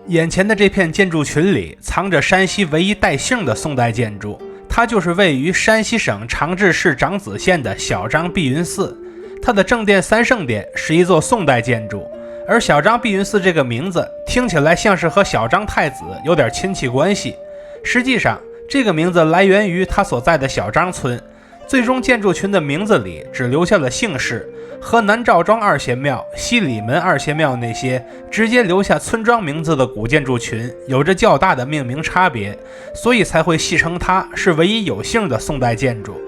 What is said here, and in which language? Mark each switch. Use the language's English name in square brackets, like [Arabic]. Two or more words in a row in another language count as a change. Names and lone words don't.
[Chinese] 眼前的這片建築群裡藏着山西唯一帶姓的宋代建築，它就是位於山西省长治市长子縣的小張碧雲寺。它的正殿三聖殿是一座宋代建築，而小張碧雲寺這個名字聽起來像是和小張太子有點親戚關係。實際上，這個名字來源於他所在的小張村，最終建築群的名字裡只留下了姓氏，和南趙莊二仙廟、西里門二仙廟那些直接留下村莊名字的古建築群有着較大的命名差別，所以才會戏稱它是唯一有姓的宋代建築。